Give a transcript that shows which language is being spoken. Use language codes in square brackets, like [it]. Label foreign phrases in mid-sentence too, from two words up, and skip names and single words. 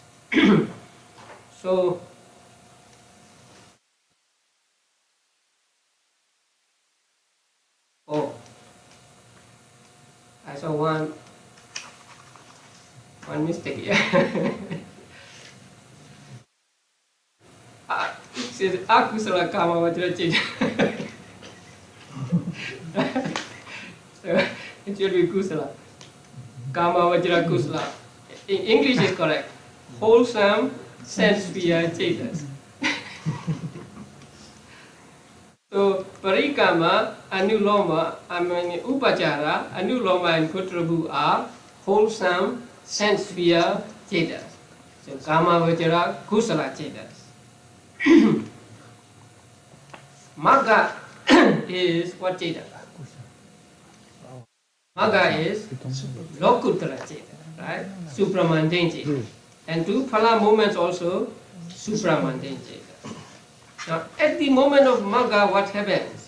[en] So, I saw one mistake here. It says [pi] akusala kama vajra chita. [en] So it should be kusala. [pi] Kama vajra kusala. [en] In English is correct. Wholesome sense sphere chetas. So [pi] parikama, anuloma, upachara, anuloma and kutrabu [en] are wholesome sense sphere chetas. [pi] So kama vajra kusala chetas. [en] Magga is what cheta? Magga is [pi] lokuttara cheta, [en] right? Supramundane cheta. And 2 phala moments also supramundane cheta. Now, at the moment of Magga, what happens?